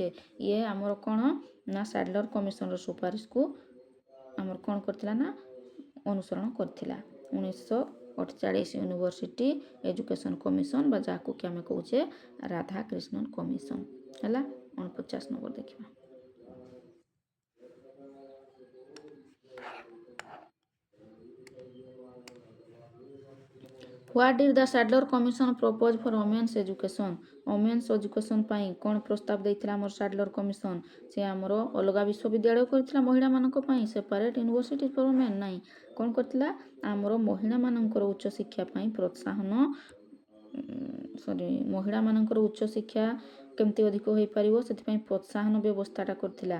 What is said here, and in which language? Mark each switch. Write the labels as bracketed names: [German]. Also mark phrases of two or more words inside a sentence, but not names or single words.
[Odia] ଇଏ ଆମର କ'ଣ ନା ସାଡଲର କମିଶନର ସୁପାରିଶକୁ ଆମର କ'ଣ କରିଥିଲା ନା ଅନୁସରଣ କରିଥିଲା। 1948 ୟୁନିଭର୍ସିଟି ଏଜୁକେସନ କମିଶନ ବା ଯାହାକୁ କି ଆମେ କହୁଛେ ରାଧାକ୍ରିଷ୍ଣନ କମିଶନ ହେଲା। 49 ନମ୍ବର ଦେଖିବା। [English] What did the Sadler Commission propose for women's education? women's education [Odia] ପାଇଁ କ'ଣ ପ୍ରସ୍ତାବ ଦେଇଥିଲା ଆମର ସାଡଲର କମିଶନ? ସେ ଆମର ଅଲଗା ବିଶ୍ୱବିଦ୍ୟାଳୟ କରିଥିଲା ମହିଳାମାନଙ୍କ ପାଇଁ, [English] separate university for women [Odia] ନାହିଁ। କ'ଣ କରିଥିଲା? ଆମର ମହିଳାମାନଙ୍କର ଉଚ୍ଚଶିକ୍ଷା ପାଇଁ ପ୍ରୋତ୍ସାହନ ମହିଳାମାନଙ୍କର ଉଚ୍ଚଶିକ୍ଷା କେମିତି ଅଧିକ ହୋଇପାରିବ ସେଥିପାଇଁ ପ୍ରୋତ୍ସାହନ ବ୍ୟବସ୍ଥାଟା କରିଥିଲା।